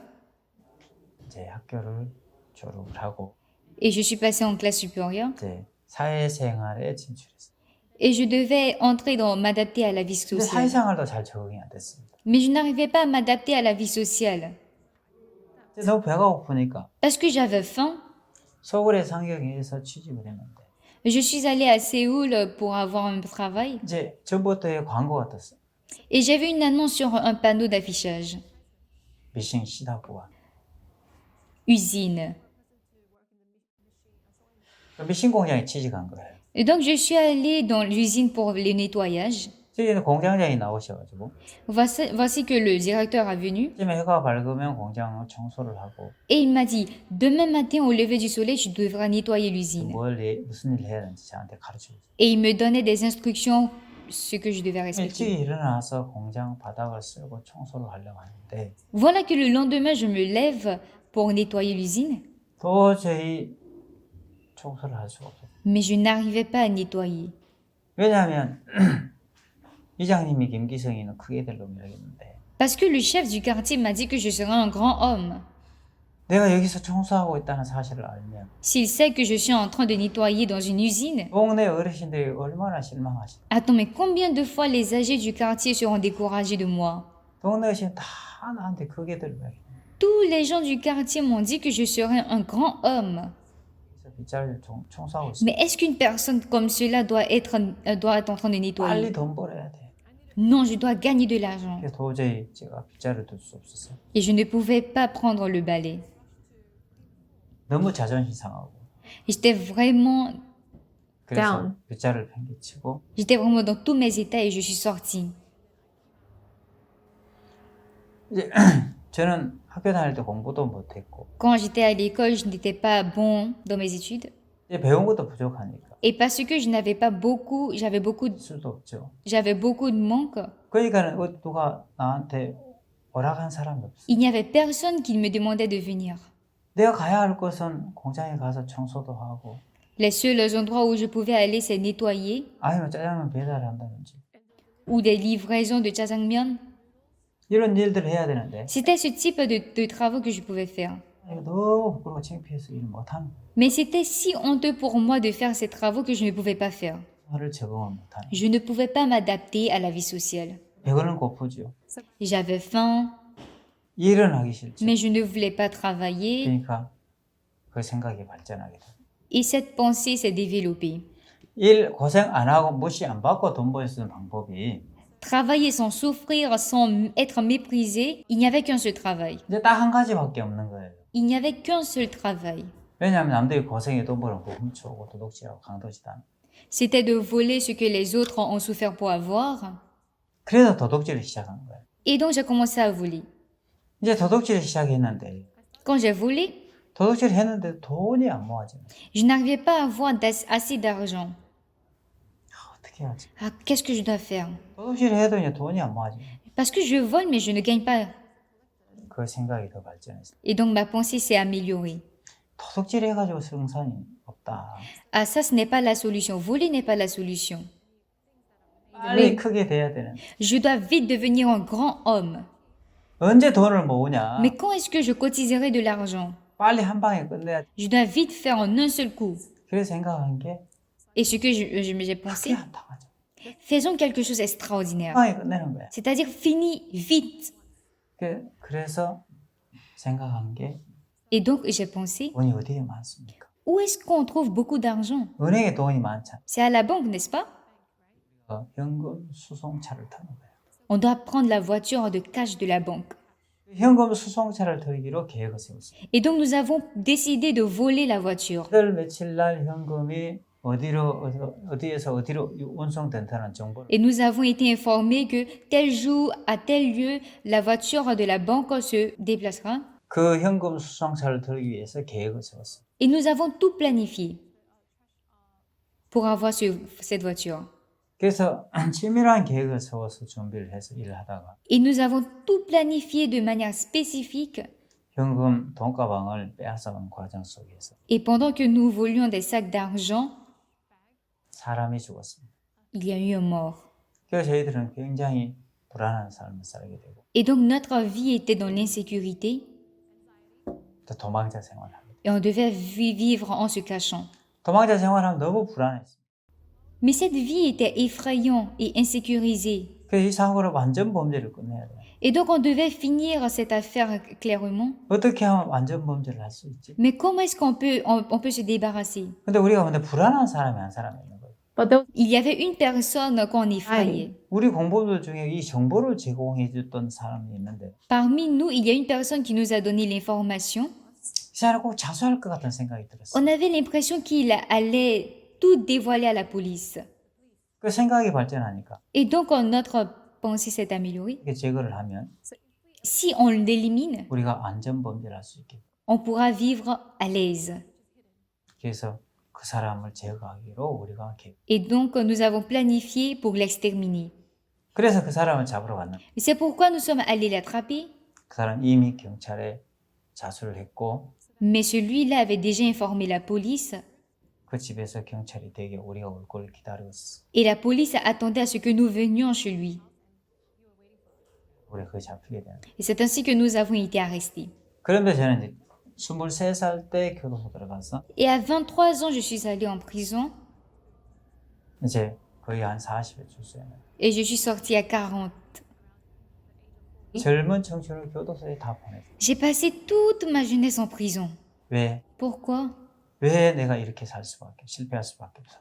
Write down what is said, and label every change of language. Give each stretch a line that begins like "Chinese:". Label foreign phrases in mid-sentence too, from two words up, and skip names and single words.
Korean: 이제 학교를 졸업을 하고
French: et je suis passée en classe supérieure.
Korean: 이제 사회생활에 진출했어요.
French: Et je devais m'adapter à la vie
Korean: 근데
French: sociale.
Korean: 사회생활도 잘 적응이 안 됐습니다.
French: Mais je n'arrivais pas à m'adapter à la vie sociale.
Korean: 이제 너무 배가 고프니까
French: Parce que j'avais faim,
Korean: 서울의 상경에서 취직을 했는데
French: je suis allée à Séoul pour avoir un travail.
Korean: 이제 전부터의 광고가 떴어요.
French: Et j'avais une annonce sur un panneau d'affichage.
Korean: 미싱 시다부와.
French: Usine.
Korean: 미싱 공장에 취직한 거예요.
French: Et donc je suis allée dans l'usine pour le nettoyage.
Korean: 저기는 공장장이 나오셔가지고
French: Voici que le directeur est venu
Korean: 아침에 해가 밝으면 공장을 청소를 하고
French: et il m'a dit, demain matin au lever du soleil, tu devras nettoyer l'usine.
Korean: 무슨 일을 해야 되는지 저한테 가르쳐주세요.
French: Et il me donnait des instructions, ce que je devais respecter.
Korean: 일찍 일어나서 공장 바닥을 쓸고 청소를 하려고 하는데
French: Voilà que le lendemain, je me lève pour nettoyer l'usine,
Korean: 도저히 청소를 할 수가 없어요.
French: mais je n'arrivais pas à nettoyer.
Korean: 왜냐하면 이장님이 김기성이는 크게 될 놈이라고 했는데
French: Parce que le chef du quartier m'a dit que je serais un grand homme.
Korean: 내가 여기서 청소하고 있다는 사실을 알면
French: S'il sait que je suis en train de nettoyer dans une usine,
Korean: 동네 어르신들이 얼마나 실망하실까.
French: attends, mais combien de fois les âgés du quartier seront découragés de moi?
Korean: 동네 어르신 다 나한테 크게 될 거야.
French: Tous les gens du quartier m'ont dit que je serais un grand homme.
Korean: 그래서 빗자루 청소하고 있어.
French: Mais est-ce qu'une personne comme cela doit être en train de nettoyer?
Korean: 빨리 돈 벌어야 돼.
French: Non, je dois gagner de l'argent.
Korean: 그래서 도저히 제가 빗자루 둘 수 없었어요.
French: Et je ne pouvais pas prendre le balai.
Korean: 너무 자존심 상하고
French: J'étais vraiment,
Korean: 그래서
French: Down.
Korean: 빗자루를 팽개치고
French: j'étais vraiment dans tous mes états et je suis sortie.
Korean: 이제 저는 학교 다닐 때 공부도 못했고
French: Quand j'étais à l'école, je n'étais pas bon dans mes études.
Korean: 이제 배운 것도 부족하니까
French: Et parce que je n'avais pas beaucoup,
Korean: 수도 없죠.
French: j'avais beaucoup de manque,
Korean: 그러니까 누가 나한테 허락한 사람이 없어.
French: il n'y avait personne qui me demandait de venir.
Korean: 내가 가야 할 곳은 공장에 가서 청소도 하고
French: Les seuls endroits où je pouvais aller, c'est nettoyer
Korean: 아니면 짜장면 배달한다든지
French: ou des livraisons de jjajangmyeon.
Korean: 이런 일들을 해야 되는데
French: C'était ce type de travaux que je pouvais faire.
Korean: 이거 너무 부끄러워 창피해서 일 못하는
French: Mais c'était si honteux pour moi de faire ces travaux que je ne pouvais pas faire.
Korean: 거를 적응을 못하는
French: Je ne pouvais pas m'adapter à la vie sociale.
Korean: 배고는 고프죠.
French: J'avais faim,
Korean: 일은 하기 싫죠.
French: mais je ne voulais pas travailler
Korean: 그러니까 그 생각이 발전하게 돼요.
French: et cette pensée s'est développée.
Korean: 일 고생 안 하고 무시 안 받고 돈 벌 수 있는 방법이
French: Travailler sans souffrir, sans être méprisé, il n'y avait qu'un seul travail.
Korean: 이제 딱 한 가지밖에 없는 거예요.
French: Il n'y avait qu'un seul travail.
Korean: 왜냐하면 남들이 고생해 돈 벌고 훔쳐오고 도둑질하고 강도짓하는.
French: C'était de voler ce que les autres ont souffert pour avoir.
Korean: 그래서 도둑질을 시작한 거예요.
French: Et donc j'ai commencé à voler.
Korean: 이제 도둑질을 시작했는데
French: Quand j'ai volé,
Korean: 도둑질을 했는데 돈이 안 모아져요.
French: je n'arrivais pas à avoir assez d'argent.
Korean: 어떻게 하지?
French: Ah, qu'est-ce que je dois faire?
Korean: 도둑질을 해도 이제 돈이 안 모아져요.
French: Parce que je vole, mais je ne gagne pas.
Korean: 그 생각이 더 발전했어요.
French: Et donc ma pensée s'est améliorée.
Korean: 도둑질 해가지고 승산이 없다.
French: Ah, ça, ce n'est pas la solution. Voler n'est pas la solution.
Korean: 빨리 크게 돼야 되는.
French: Je dois vite devenir un grand homme.
Korean: 언제 돈을 모으냐?
French: Mais quand est-ce que je cotiserai de l'argent?
Korean: 빨리 한 방에 끝내야 돼.
French: Je dois vite faire en un seul coup.
Korean: 그래서 생각한 게
French: Et ce que j'ai
Korean: 크게
French: pensé,
Korean: 한다고 하죠.
French: faisons quelque chose
Korean: 한
French: d'extraordinaire.
Korean: 방에 끝내는 거야.
French: C'est-à-dire finis vite.
Korean: 그래서 생각한 게
French: Et donc j'ai pensé,
Korean: 돈이 어디에 많습니까?
French: où est-ce qu'on trouve beaucoup d'argent?
Korean: 은행에 돈이 많잖아.
French: C'est à la banque, n'est-ce pas?
Korean: 현금 수송차를 타는 거예요.
French: On doit prendre la voiture de cash de la banque.
Korean: 현금 수송차를 털기로 계획을 세웠어요.
French: Et donc nous avons décidé de voler la voiture.
Korean: 달 며칠 날 현금이 어디에서 어디로 운송된다는 정보를
French: Et nous avons été informés que tel jour, à tel lieu, la voiture de la banque se déplacera.
Korean: 그 현금 수송차를 털기 위해서 계획을 세웠어요.
French: Et nous avons tout planifié pour avoir cette voiture.
Korean: 그래서 치밀한 계획을 세워서 준비를 해서 일을 하다가
French: Et nous avons tout planifié de manière spécifique.
Korean: 현금 돈가방을 빼앗아간 과정 속에서
French: Et pendant que nous volions des sacs d'argent,
Korean: 사람이 죽었습니다.
French: il y a eu un mort.
Korean: 그래서 저희들은 굉장히 불안한 삶을 살게 되고
French: Et donc notre vie était dans l'insécurité
Korean: 또 도망자 생활을 하고
French: et on devait vivre en se cachant.
Korean: 도망자 생활하면 너무 불안했어요.
French: Mais cette vie était effrayante et insécurisée.
Korean: 그래서 이 사고로 완전 범죄를 끝내야 돼.
French: Et donc on devait finir cette affaire clairement.
Korean: 어떻게 하면 완전 범죄를 할 수 있지?
French: Mais comment est-ce on peut se débarrasser?
Korean: 근데 우리가 근데 불안한 사람이 한 사람이 있는 거예요.
English: But there was
French: Il y avait une personne qu'on effrayait.
Korean: 우리 공부들 중에 이 정보를 제공해 줬던 사람이 있는데
French: Parmi nous, il y a une personne qui nous a donné l'information.
Korean: 이 사람이 꼭 자수할 것 같은 생각이 들었어요.
French: On avait l'impression qu'il allait tout dévoiler à la police.
Korean: 그 생각이 발전하니까
French: Et donc notre pensée s'est améliorée.
Korean: 이게 제거를 하면
French: Si on l'élimine,
Korean: 우리가 안전 범죄를 할 수 있게.
French: on pourra vivre à l'aise.
Korean: 그래서 그 사람을 제거하기로 우리가
French: Et donc nous avons planifié pour l'exterminer.
Korean: 그래서 그 사람을 잡으러 갔는데
French: Et c'est pourquoi nous sommes allés l'attraper.
Korean: 그 사람 이미 경찰에 자수를 했고
French: Mais celui-là avait déjà informé la police.
Korean: 그 집에서 경찰이 되게 우리가 올 걸 기다리고 있어.
French: Et la police attendait à ce que nous venions chez lui.
Korean: 우리가 거기 잡히게 되는.
French: Et c'est ainsi que nous avons été arrêtés.
Korean: 그런데 저는 이제 23살 때 교도소 들어가서
French: Et à 23 ans, je suis allée en prison
Korean: 이제 거의 한 40에 출소했네.
French: et je suis sortie à 40.
Korean: 젊은 청춘을 교도소에 다 보냈어.
French: J'ai passé toute ma jeunesse en prison.
Korean: 왜?
French: Pourquoi?
Korean: 왜 내가 이렇게 살 수밖에 실패할 수밖에 없었나?